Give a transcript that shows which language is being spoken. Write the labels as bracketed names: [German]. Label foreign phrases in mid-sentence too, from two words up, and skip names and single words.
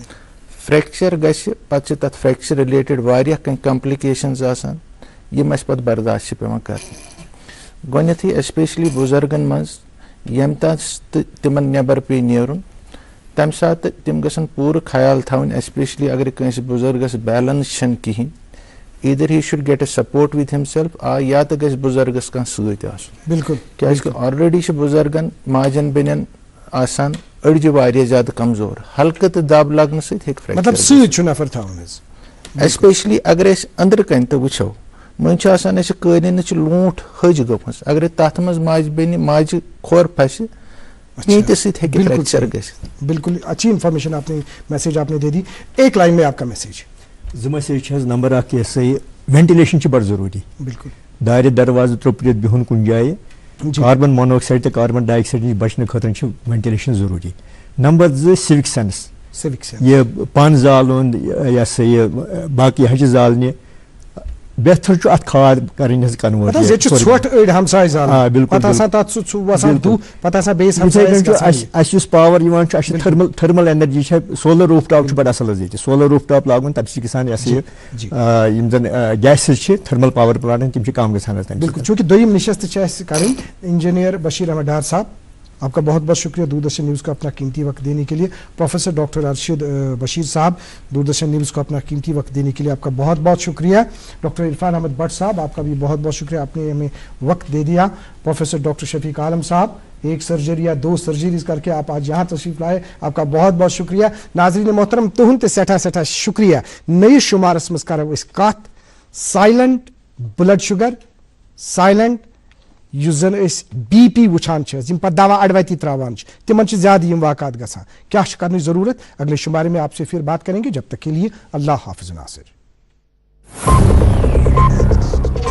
[Kashmiri] فریکچر گژھِ, پتہٕ چھِ تتھ [English] fracture related [Kashmiri] واریاہ کینٛہہ کمپلِکیشنز آسان یِم اَسہِ پتہٕ برداشت چھِ پیوان کرنہِ. گۄڈنیٚتھٕے ایسپیشلی بُزرگن منٛز ییٚمہِ تتھ تِمن نٮ۪بر پیٚیہِ نیرُن, تمہِ ساتہٕ تِم گژھن پوٗرٕ خیال تھاوٕنۍ, ایسپیشلی اگر کٲنٛسہِ بُزرگس بیلنس چھنہٕ کِہینۍ, [English] either he should get a support with himself, [Kashmiri] یا تہٕ گژھِ بُزرگس کانٛہہ سۭتۍ آسُن. بالکل. کیازِ کہِ آلریڈی چھِ بُزرگن ماجن بیٚنٮ۪ن آسان أڑجہِ واریاہ زیادٕ کمزور, ہلکہٕ تہٕ دب لگنہٕ سۭتۍ ہیٚکہِ فریکچر. مطلب سۭتۍ چھُ نفر تھاوُن حظ. ایسپیشلی اگر أسۍ أنٛدرٕ کنۍ تہِ وٕچھو, مٔنٛزۍ چھُ آسان اَسہِ قٲلیٖنٕچ لوٗنٛٹھ ۂج گٔمٕژ, اگرے تتھ منٛز ماجہِ بیٚنہِ ماجہِ کھۄر پھسہِ, کینٛہہ تہِ سۭتۍ ہیٚکہِ فریکچر گٔژھِتھ. [Urdu] بالکل اچھی انفارمیشن آپ نے, میسیج آپ نے دے دی. ایک لائن میں آپ کا میسیج. [Kashmiri] 2 میسیج چھِ حظ. نمبر 1 یہِ ہسا یہِ وینٹِلیشن چھِ بڑٕ ضروٗری. بالکل. دارِ دروازٕ ترٛوپرِتھ بِہُن کُنہِ جایہِ, [English] carbon monoxide [Kashmiri] تہٕ [English] carbon dioxide [Kashmiri] نِش بچنہٕ خٲطرٕ چھِ وینٹِلیشن ضروٗری. نمبر 2 [English] civic sense. [Kashmiri] یہ پن زالُن, یہِ ہسا یہِ باقٕے ہچہِ زالنہِ, بہتر چھُ اتھ کھاد کرٕنۍ حظ کنوٲرٹ. ژھۄٹھ أڑۍ ہمساے زالان, پتہٕ آسان تتھ سُہ وسان دُہ, پتہٕ آسان بیٚیِس ہمسایَس گژھان. اَسہِ یُس پاور یِوان چھُ, اَسہِ چھِ [English] thermal energy [Kashmiri] چھِ, [English] solar rooftop [Kashmiri] چھُ بڑٕ اصل حظ ییٚتہِ. [English] solar rooftop [Kashmiri] لاگُن, تمہِ سۭتۍ چھِ گژھان یہِ ہسا یہِ یِم زن گیسز چھِ [English] thermal power plant, [Kashmiri] تِم چھِ کم گژھان حظ تمہِ سۭتۍ. بالکل. چوٗنٛکہِ دوٚیِم نشست چھِ اَسہِ کَرٕنۍ, [Urdu] انجینئر بشیر احمد ڈار صاحب, آپ کا بہت بہت شکریہ دوردرشن نیوز کو اپنا قیمتی وقت دینے کے لیے. پروفیسر ڈاکٹر ارشد بشیر صاحب, دوردرشن نیوز کو اپنا قیمتی وقت دینے کے لیے آپ کا بہت بہت شکریہ. ڈاکٹر عرفان احمد بٹ صاحب, آپ کا بھی بہت بہت شکریہ, آپ نے ہمیں وقت دے دیا. پروفیسر ڈاکٹر شفیق عالم صاحب, 1 سرجری یا 2 سرجریز کر کے آپ آج یہاں تشریف لائے, آپ کا بہت بہت شکریہ. ناظرین محترم, [Kashmiri] تہند تہِ سٮ۪ٹھاہ شکریہ. نٔیِس شُمارس منٛز کرو أسۍ کتھ [English] silent blood sugar, [Kashmiri] سایلنٹ یُس زن أسۍ BP وٕچھان چھِ حظ, یِم پتہٕ دوا اڑوتی تراوان چھِ, تِمن چھِ زیادٕ یِم واقعات گژھان. کیٛاہ چھِ کرنٕچ ضروٗرت؟ [Urdu] اگلے شمارے میں آپ سے پھر بات کریں گے. جب تک کے لیے اللہ حافظ ناصر.